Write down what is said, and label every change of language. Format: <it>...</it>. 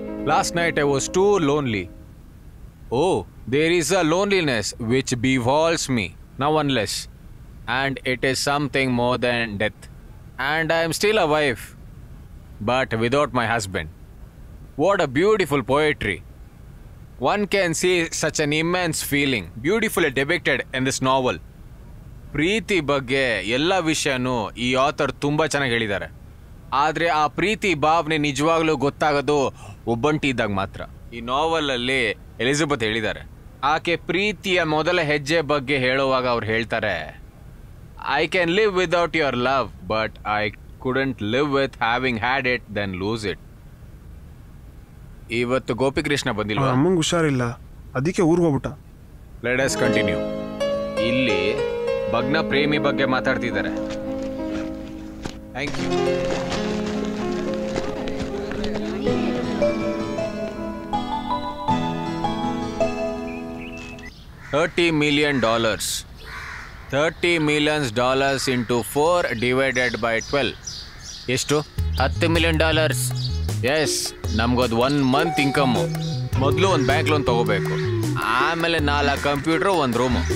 <en>Last night I was too lonely. Oh, there is a loneliness which befalls me now unless, and it is something more than death. And I am still a wife, but without my husband. What a beautiful poetry. One can see such an immense feeling beautifully depicted in this novel.</en> <kn>ಪ್ರೀತಿ ಬಗ್ಗೆ ಎಲ್ಲ ವಿಷಯನೂ ಈ author ತುಂಬ ಚೆನ್ನಾಗಿ ಹೇಳಿದ್ದಾರೆ. ಆದರೆ ಆ ಪ್ರೀತಿ ಭಾವನೆ ನಿಜವಾಗ್ಲೂ ಗೊತ್ತಾಗೋದು ಒಬ್ಬಂಟಿ ಇದ್ದಾಗ ಮಾತ್ರ. ಈ ನಾವಲಲ್ಲಿ ಎಲಿಜಬೆತ್ ಹೇಳಿದ್ದಾರೆ, ಆಕೆ ಪ್ರೀತಿಯ ಮೊದಲ ಹೆಜ್ಜೆ ಬಗ್ಗೆ ಹೇಳುವಾಗ ಅವ್ರು ಹೇಳ್ತಾರೆ,</kn> <en>I can live without your love but I couldn't live with having had it then lose it.</en> <kn>ಇವತ್ತು ಗೋಪಿಕೃಷ್ಣ ಬಂದಿಲ್ವಾ? ಅಮ್ಮಂಗೆ ಹುಷಾರಿಲ್ಲ, ಅದಕ್ಕೆ ಊರಿಗೆ ಹೋಗ್ಬಿಟ್ಟ.</kn> <en>Let us continue.</en> <kn>ಇಲ್ಲಿ ಭಗ್ನ ಪ್ರೇಮಿ ಬಗ್ಗೆ ಮಾತಾಡ್ತಿದ್ದಾರೆ. Thank you.</kn> <en>$30 million. $30 million into 4 divided by 12.</en> <kn>ಎಷ್ಟು?</kn> <en>$10 million.</en> <kn>S, ನಮ್ಗದು 1 month income. ಮೊದಲು ಒಂದು ಬ್ಯಾಂಕ್ ಲೋನ್ ತಗೋಬೇಕು, ಆಮೇಲೆ 4 ಕಂಪ್ಯೂಟರ್, 1 ರೂಮು.</kn>